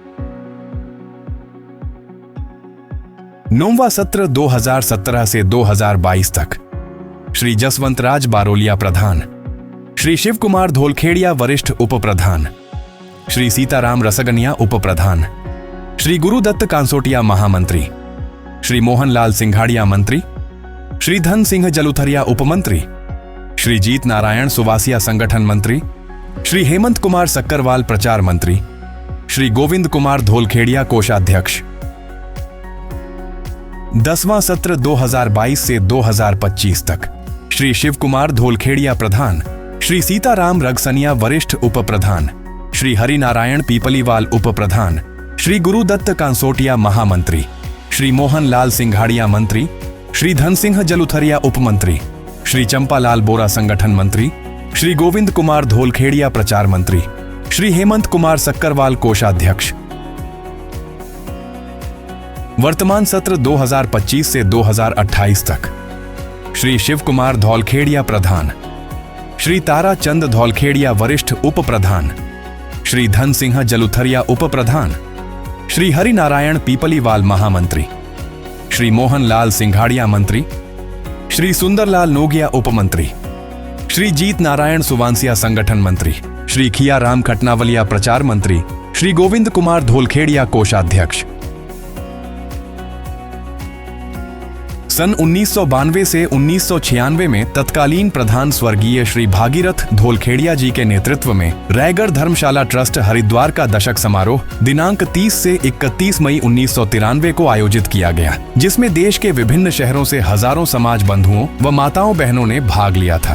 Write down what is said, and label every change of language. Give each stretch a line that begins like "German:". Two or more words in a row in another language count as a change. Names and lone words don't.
Hindi: नौवां सत्र 2017 से 2022 तक श्री जसवंत राज बारोलिया प्रधान, श्री शिव कुमार धोलखेड़िया वरिष्ठ उप प्रधान, श्री सीताराम रसगनिया उप प्रधान, श्री गुरुदत्त कांसोटिया महामंत्री, श्री मोहनलाल सिंघाड़िया मंत्री, श्री धन सिंह जलुथरिया उपमंत्री, श्री जीत नारायण सुवासिया संगठन मंत्री, श्री हेमंत कुमार सक्करवाल प्रचार मंत्री, श्री गोविंद कुमार धोलखेड़िया कोषाध्यक्ष। 10वां सत्र 2022 से 2025 तक श्री शिव कुमार धोलखेड़िया प्रधान, श्री सीताराम रगसनिया वरिष्ठ उप प्रधान, श्री हरि नारायण पीपलीवाल उप प्रधान, श्री गुरुदत्त कांसोटिया महामंत्री, श्री मोहनलाल सिंघाड़िया मंत्री, श्री धन सिंह जलुथरिया उपमंत्री, श्री चंपालाल बोरा संगठन मंत्री, श्री गोविंद कुमार धोलखेड़िया प्रचार मंत्री, श्री हेमंत कुमार सक्करवाल कोषाध्यक्ष। वर्तमान सत्र 2025 से 2028 तक श्री शिव कुमार धोलखेड़िया प्रधान, श्री तारा चंद धोलखेड़िया वरिष्ठ उप प्रधान, श्री धन सिंह जलुथरिया उप प्रधान, श्री हरि नारायण पीपलीवाल महामंत्री, श्री मोहनलाल सिंघाड़िया मंत्री, श्री सुंदरलाल नोगिया उपमंत्री, श्री जीत नारायण सुवांसिया संगठन मंत्री, श्री खिया राम खटनावलिया प्रचार मंत्री, श्री गोविंद कुमार धोलखेड़िया कोषाध्यक्ष। सन 1992 से 1996 में तत्कालीन प्रधान स्वर्गीय श्री भागीरथ धोलखेड़िया जी के नेतृत्व में रायगढ़ धर्मशाला ट्रस्ट हरिद्वार का दशक समारोह दिनांक 30 से 31 मई 1993 को आयोजित किया गया, जिसमें देश के विभिन्न शहरों से हजारों समाज बंधुओं व माताओं बहनों ने भाग लिया था।